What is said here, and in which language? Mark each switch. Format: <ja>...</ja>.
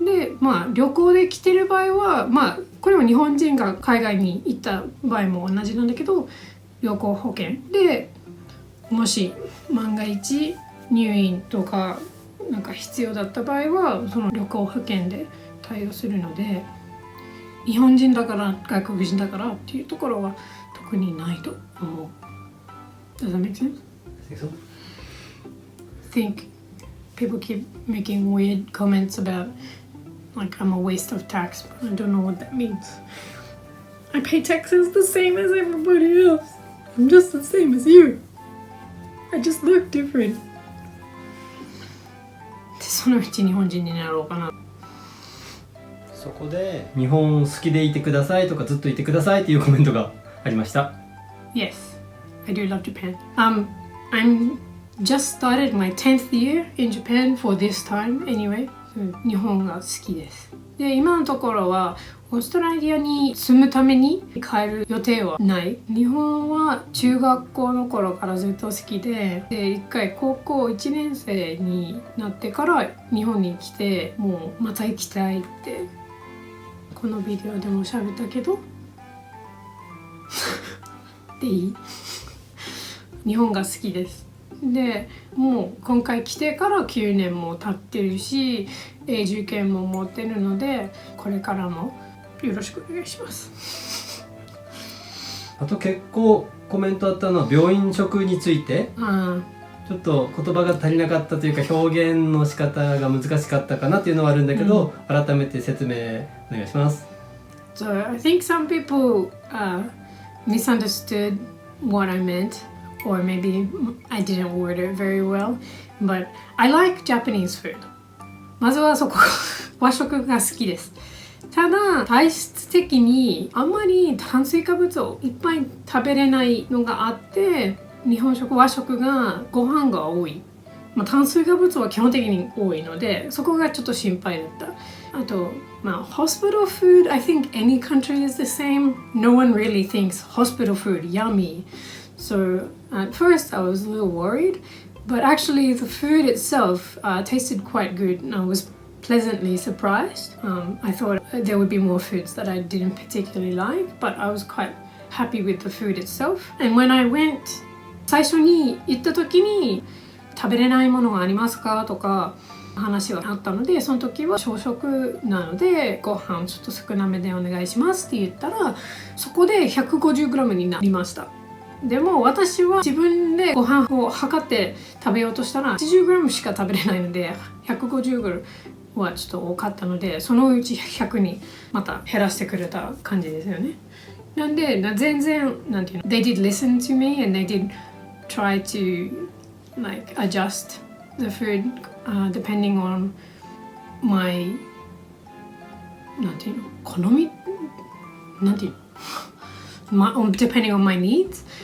<ja>でまあ旅行で来てる場合はまあこれは日本人が海外に行った場合も同じなんだけど、旅行保険でもし万が一入院とかなんか必要だった場合はその旅行保険で対応するので、日本人だから外国人だからっていうところは特にないと思う。</ja> <en>Does that make sense? I think so. I think people keep making weird comments about like I'm a waste of tax, but I don't know what that means. I pay taxes the same as everybody else. I'm just the same as you. I just look different.</en> <ja>でそのうち日本人になろうかな。そこで日本好きでいてくださいとかずっといてくださいっていうコメントがありました。</ja> <en>Yes, I do love Japan. I'm just started my 10th year in Japan for this time anyway.</en> <ja>日本が好きです。で、今のところはオーストラリアに住むために帰る予定はない。日本は中学校の頃からずっと好きで、一回高校1年生になってから日本に来て、もうまた行きたいってこのビデオでも喋ったけどでいい日本が好きです。でもう今回来てから9年も経ってるし、永住権も持ってるのでこれからもよろしくお願いします。あと結構コメントあったのは病院食について、ちょっと言葉が足りなかったというか表現の仕方が難しかったかなっていうのはあるんだけど、改めて説明お願いします。</ja> <en>So I think some people misunderstood what I meant, or maybe I didn't word it very well, but I like Japanese food.</en> <ja>まずはそこ和食が好きです。ただ体質的にあんまり炭水化物をいっぱい食べれないのがあって、日本食和食がご飯が多い、炭水化物は基本的に多いのでそこがちょっと心配だった。</ja> <en>あとhospital food, I think any country is the same. No one really thinks hospital food yummy. So at first I was a little worried, but actually the food itself tasted quite good and I was pleasantly surprised. I thought there would be more foods that I didn't particularly like, but I was quite happy with the food itself. And when I went,</en> <ja>最初に行った時に食べれないものがありますかとか話があったので、その時は朝食なのでご飯ちょっと少なめでお願いしますって言ったら、そこで 150g になりました。でも私は自分でご飯を測って食べようとしたら 80g しか食べれないので 150g はちょっと多かったので、そのうち100にまた減らしてくれた感じですよね。なんで全然なんていうの、</ja> <en>They did listen to me and they did try to like adjust the food depending on my</en> <ja>なんていうの、好みなんていうの</ja> <en>depending on my needs.</en>